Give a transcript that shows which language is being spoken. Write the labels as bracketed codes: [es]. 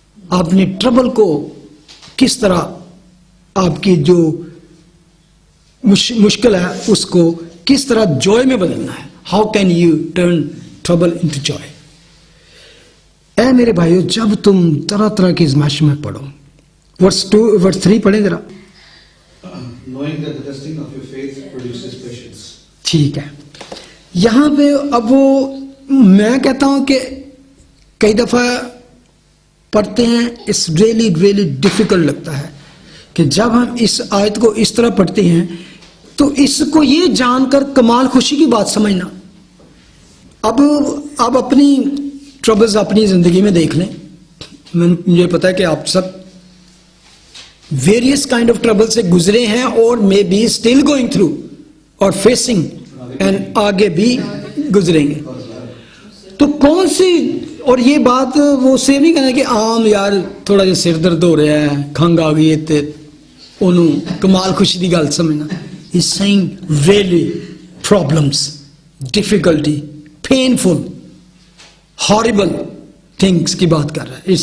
[ur] آپ نے ٹربل کو کس طرح، آپ کی جو مشکل ہے اس کو کس طرح جوائے میں بدلنا ہے. [en] How can you turn trouble into joy. [ur] اے میرے بھائیو، جب تم طرح طرح کی آزمائش میں پڑھو، ورس 3 پڑھیں ذرا. [en] Knowing that the testing of your faith produces patience. [ur] ٹھیک ہے، یہاں پہ اب وہ میں کہتا ہوں کہ کئی دفعہ پڑھتے ہیں، [en] اس really really difficult [ur] لگتا ہے کہ جب ہم اس آیت کو اس طرح پڑھتے ہیں تو اس کو یہ جان کر کمال خوشی کی بات سمجھنا. اب اپنی ٹربلز اپنی زندگی میں دیکھ لیں. مجھے پتا ہے کہ آپ سب [en] various kind of trouble [ur] سے گزرے ہیں، اور [en] maybe still going through [ur] اور فیسنگ، اینڈ آگے بھی گزریں گے. تو کون سی، اور یہ بات وہ سے نہیں کہنا کہ عام یار تھوڑا جا سر درد ہو رہا ہے، کھنگ آ گئی ہے، انہوں کمال خوشی کی گل سمجھنا. [en] He's saying really problems, difficulty, painful, horrible things [ur] کی بات کر رہا ہے.